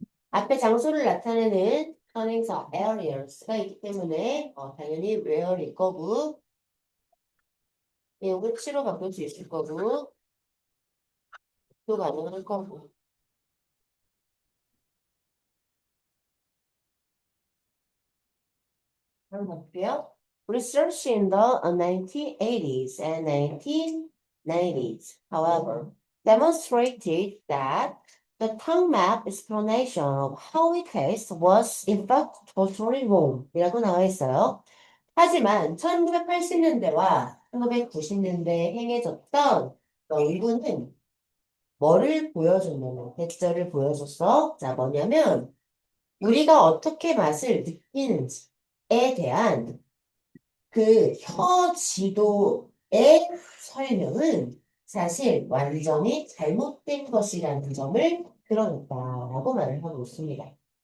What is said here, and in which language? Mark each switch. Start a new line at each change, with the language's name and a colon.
Korean: 앞에 장소를 나타내는 선행사 areas가 있기 때문에 당연히 where일 거고 내용을 치로 바꿀 수 있을 거고 또 가능할 거고 한번 볼게요.
English: Research in the 1980s and 1990s, however, demonstrated that the tongue map explanation of Howie case was in fact totally wrong
Korean: 이라고 나와 있어요. 하지만 1980년대와 1990년대에 행해졌던 연구는 뭐를 보여줬냐면 대절을 보여줬어. 자, 뭐냐면 우리가 어떻게 맛을 느끼는지에 대한 그 혀 지도의 설명은 사실 완전히 잘못된 것이라는 점을 드러냈다라고 말을 하고 있습니다.